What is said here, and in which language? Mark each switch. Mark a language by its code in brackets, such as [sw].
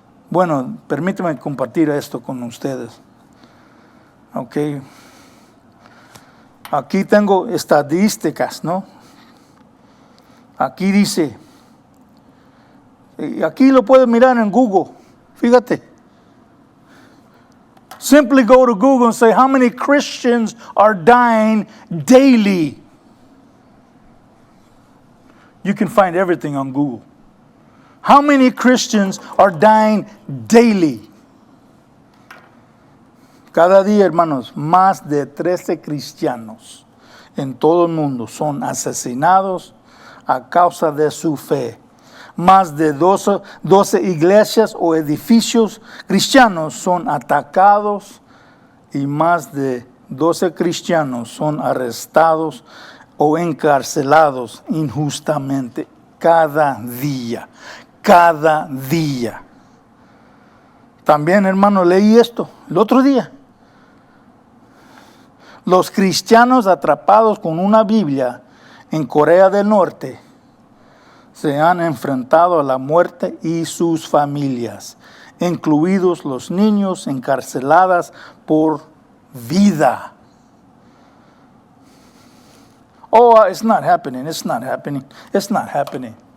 [es] Bueno, permíteme compartir esto con ustedes. Ok. Aquí tengo estadísticas, ¿no? Aquí dice, y aquí lo puedes mirar en Google, fíjate. [en] Simply go to Google and say, how many Christians are dying daily? You can find everything on Google. How many Christians are dying daily? [es] Cada día, hermanos, más de 13 cristianos en todo el mundo son asesinados a causa de su fe. Más de 12 iglesias o edificios cristianos son atacados y más de 12 cristianos son arrestados o encarcelados injustamente cada día. Cada día. También, hermano, leí esto el otro día. Los cristianos atrapados con una Biblia en Corea del Norte se han enfrentado a la muerte y sus familias, incluidos los niños encarcelados por vida. [en] Oh, it's not happening, it's not happening, it's not happening.